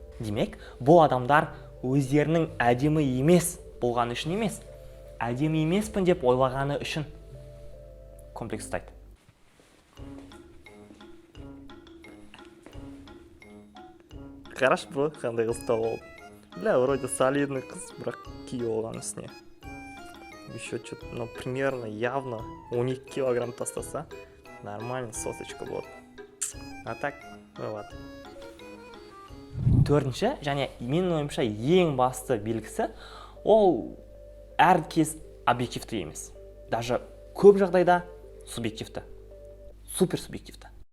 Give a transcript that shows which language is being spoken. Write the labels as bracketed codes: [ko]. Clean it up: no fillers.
[kk] Демек, бұл адамдар өздерінің әдемі емес болғаны үшін емес, әдемі емеспін деп ойлағаны үшін комплекс ұстайды. Қарашы бро, қандай қыз тауып алып. [ru] Бля, вроде солидный [kk] қыз, бірақ күйеу болған үстіне. [ru] Еще что-то, ну, примерно, явно 12 килограмм [kk] тастаса, [ru] нормально сосочка [kk] болады. [ru] А так, ну ладно. [kk] Төртінші, және менің ойымша ең басты белгісі, ол әркез объективті емес. [ru] Даже [kk] көп жағдайда субъективті. Супер субъективті.